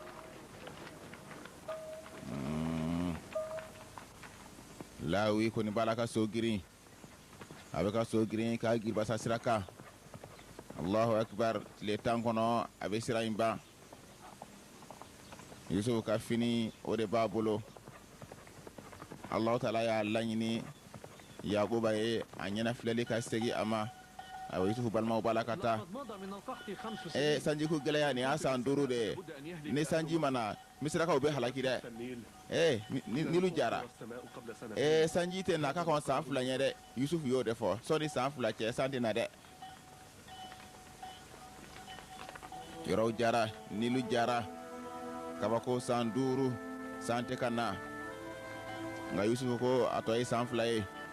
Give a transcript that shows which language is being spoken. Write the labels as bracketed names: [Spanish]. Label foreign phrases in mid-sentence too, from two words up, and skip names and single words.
[Bambara] lawi koni bala ka so girin a bɛ ka so girin k'a giribasa sira kan [Arabic] الله أكبر [Bambara] tile 10 kɔnɔ a bɛ sira in ban yusuf ka fini o de b'a bolo [Arabic] الله تعالى [Bambara] y'a laɲini yakuba ye a ɲɛna filɛli ka segi a ma ayiwa yusufu balimaw b'a la ka taa [Arabic] لقد مضى من القحط 5 سنين. [Bambara] sanjiko gɛlɛya nin y'a san 5 de ye [Arabic] لابد أن يهلك [Bambara] ni sanji mana misirakaw bɛ halaki dɛ [Arabic] النيل [Bambara] nilu jara [Arabic] والسماء قبل سنة. [Bambara] sanji tɛ na ka kɔn san 2 ɲɛ dɛ yusufu y'o de fɔ sɔni san 2 cɛ san tɛ na dɛ yɔrɔw jara nilu jara kabako san 5 san tɛ ka na nka yusufu ko a tɔ ye san 2 ye